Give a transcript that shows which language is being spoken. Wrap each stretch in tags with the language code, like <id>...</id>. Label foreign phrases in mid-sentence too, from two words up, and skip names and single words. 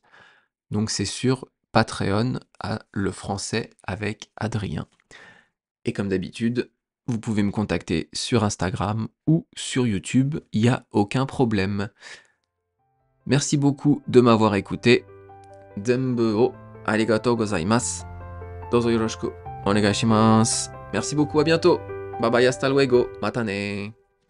<fr>Donc c'est sur Patreon à le français avec Adrien. Et comme d'habitude, vous pouvez me contacter sur Instagram ou sur YouTube, il n'y a aucun problème. Merci beaucoup de m'avoir écouté.</fr> <ja>全部をありがとうございます. どうぞよろしくお願いします.</ja> <fr>Merci beaucoup, à bientôt.</fr> <en>Bye bye,</en> <es>hasta luego.</es> <ja>またね.</ja>